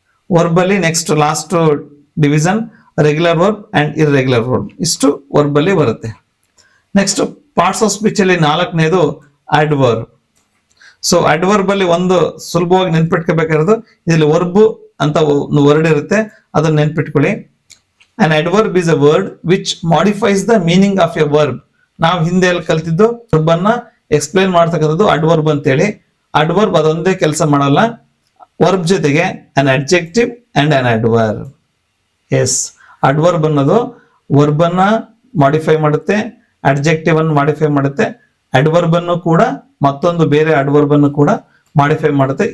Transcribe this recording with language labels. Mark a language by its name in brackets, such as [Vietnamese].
[Kannada] Verb ಅಲ್ಲಿ next last division regular verb and irregular verb. ಇಷ್ಟು verb ಅಲ್ಲಿ ಬರುತ್ತೆ. ನೆಕ್ಸ್ಟ್ ಪಾರ್ಟ್ಸ್ ಆಫ್ ಸ್ಪೀಚ್ ಅಲ್ಲಿ 4ನೇದು ಅಡ್ವರ್ಬ್. ಸೊ ಅಡ್ವರ್ಬ್ ಅಲ್ಲಿ ಒಂದು ಸುಲಭವಾಗಿ ನೆನ್ಪಿಟ್ಕೋಬೇಕಾಗಿರೋದು, ಇದರಲ್ಲಿ ವರ್ಬ್ ಅಂತ ಒಂದು ವರ್ಡ್ ಇರುತ್ತೆ, ಅದನ್ನ ನೆನ್ಪಿಟ್ಕೊಳ್ಳಿ. [English] An adverb is a word which modifies the meaning of a verb. [Kannada] ನಾವು ಹಿಂದೆ ಎಲ್ಲ ಕಲ್ತಿದ್ದು ವರ್ಬ್ ಅನ್ನ ಎಕ್ಸ್ಪ್ಲೈನ್ ಮಾಡ್ತಕ್ಕಂಥದ್ದು ಅಡ್ವರ್ಬ್ ಅಂತೇಳಿ. ಅಡ್ವರ್ಬ್ ಅದೊಂದೇ ಕೆಲಸ ಮಾಡಲ್ಲ, ವರ್ಬ್ ಜೊತೆಗೆ [English] an adjective and an adverb. [Kannada] S, adverb ಅನ್ನೋದು ವರ್ಬ್ ಅನ್ನ ಮಾಡಿಫೈ ಮಾಡುತ್ತೆ, ಅಡ್ಜೆಕ್ಟಿವ್ ಅನ್ನು ಮಾಡಿಫೈ ಮಾಡುತ್ತೆ, ಅಡ್ವರ್ಬ್ ಅನ್ನು ಕೂಡ ಮತ್ತೊಂದು ಬೇರೆ ಅಡ್ವರ್ಬ್ ಅನ್ನು ಕೂಡ ಮಾಡಿಫೈ ಮಾಡುತ್ತೆ.